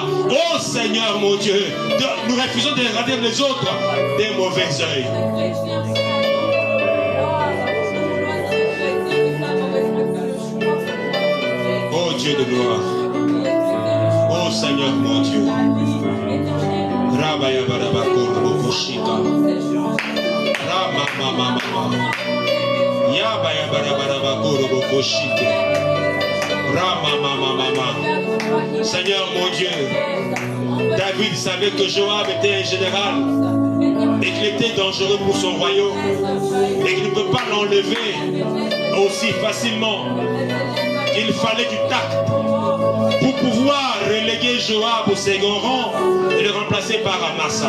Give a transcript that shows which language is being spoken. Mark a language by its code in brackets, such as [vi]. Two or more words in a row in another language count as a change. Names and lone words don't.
[fr] Oh Seigneur, mon Dieu, nous refusons de regarder les autres des mauvais yeux. Oh Dieu de gloire, oh Seigneur mon Dieu, Rabaya Barabako Rokoshika, Rama Mama Mama, Yabaya Barabarabako Rokoshika, Rama Mama Mama. Seigneur mon Dieu, David savait que Joab était un général et qu'il était dangereux pour son royaume et qu'il ne peut pas l'enlever aussi facilement. Il fallait du tact pour pouvoir reléguer Joab au second rang et le remplacer par Amasa.